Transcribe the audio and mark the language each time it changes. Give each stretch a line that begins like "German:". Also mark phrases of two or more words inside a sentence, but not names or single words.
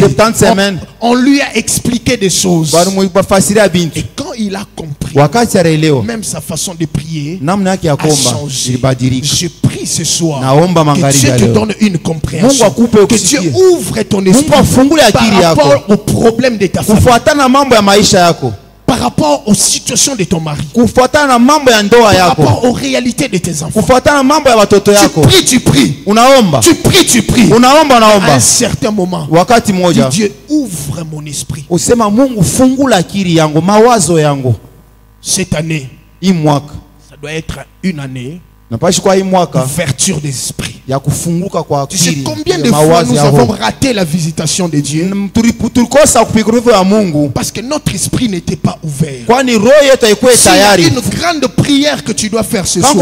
French: On lui a expliqué des choses. Et quand il a compris, même sa façon de prier a changé. Je prie ce soir que Dieu te donne une compréhension, que Dieu ouvre ton esprit par rapport au problème de ta famille. par rapport aux situations de ton mari,
Swahili: kufuatana na mambo ya ndoa
French: par
Swahili: yako,
French: rapport aux réalités de tes enfants.
Swahili: kufuatana na mambo ya watoto yako.
French: Tu pries.
Swahili: Unaomba.
French: Tu pries.
Swahili: Unaomba.
French: À un certain moment,
Swahili: wakati moja,
French: Dieu ouvre mon esprit.
Swahili: Usema Mungu fungula akili yangu, mawazo yangu.
French: Cette année,
Swahili: hii mwaka,
French: ça doit être une année d'ouverture des esprits. Tu sais combien de fois nous avons raté la visitation de Dieu? Parce que notre esprit n'était pas ouvert. C'est une grande prière que tu dois faire ce soir.